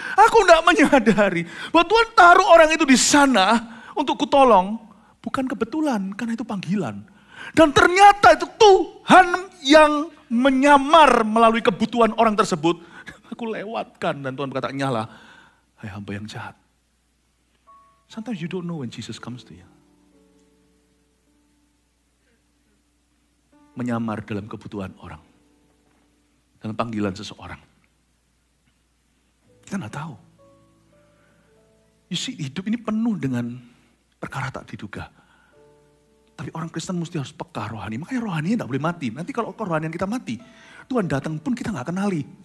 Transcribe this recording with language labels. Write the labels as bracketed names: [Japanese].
[Indonesian] Aku tidak menyadari bahwa Tuhan taruh orang itu di sana untuk kutolong. Bukan kebetulan, karena itu panggilan. Dan ternyata itu Tuhan yang menyamar melalui kebutuhan orang tersebut. Aku lewatkan dan Tuhan berkata, nyala, hai hamba yang jahat. [English] Sometimes you don't know when Jesus comes to you. [Indonesian] Menyamar dalam kebutuhan orang. Dalam panggilan seseorang. Kita nggak tahu. [English] You see, [Indonesian] hidup ini penuh dengan perkara tak diduga. Tapi orang Kristen mesti harus peka rohani. Makanya rohaninya nggak boleh mati. Nanti kalau kerohanian kita mati, Tuhan datang pun kita nggak kenali.